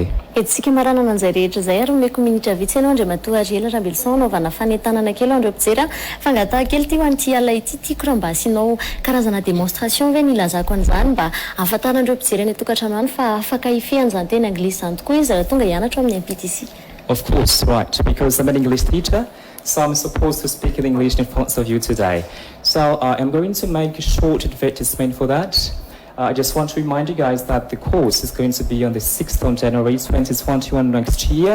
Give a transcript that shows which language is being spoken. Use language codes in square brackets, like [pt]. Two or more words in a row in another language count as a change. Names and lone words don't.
[mg] Etsika maranana an'izay rehetra izay ary omeko minitra vitsy ianao andray matoa Ariela Rambelson anaovana fanentanana kely andreo mpijery fa ngataha kely ty ho an'ity alay ity tiako raha mba asianao karazana démonstration ve nilazako an'izany mba ahafantarandreo mpijery any tokantrano any fa afaka ifehan'izany teny anglisy zany tokoa izy raha tonga hianatra amin'ny MPTC. [en] Of course, right, because I'm an English teacher, so I'm supposed to speak in English in front of you today. So I'm going to make a short advertisement for that. I just want to remind you guys that the course is going to be on the 6th of January 2021 next year.